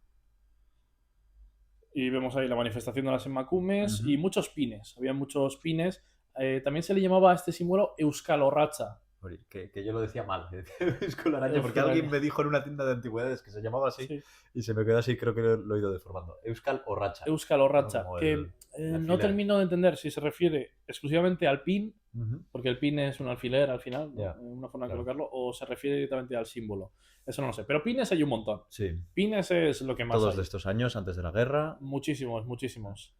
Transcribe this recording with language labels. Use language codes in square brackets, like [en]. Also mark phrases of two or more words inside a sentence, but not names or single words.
[es] Y vemos ahí la manifestación de las emacumes y muchos pines. Había muchos pines. También se le llamaba a este símbolo Euskal Orratza. Que yo lo decía mal, Euskalaracha, porque alguien me dijo en una tienda de antigüedades que se llamaba así, Sí. y se me quedó así, creo que lo he ido deformando. Euskal Orratza. Euskal Orratza, Como que el no alfiler. termino de entender si se refiere exclusivamente al pin, Ujú. porque el pin es un alfiler al final, ¿no? Ya, Una forma de claro. colocarlo, o se refiere directamente al símbolo. Eso no lo sé. Pero pines hay un montón. Sí. Pines es lo que más Todos hay. de estos años, antes de la guerra. Muchísimos.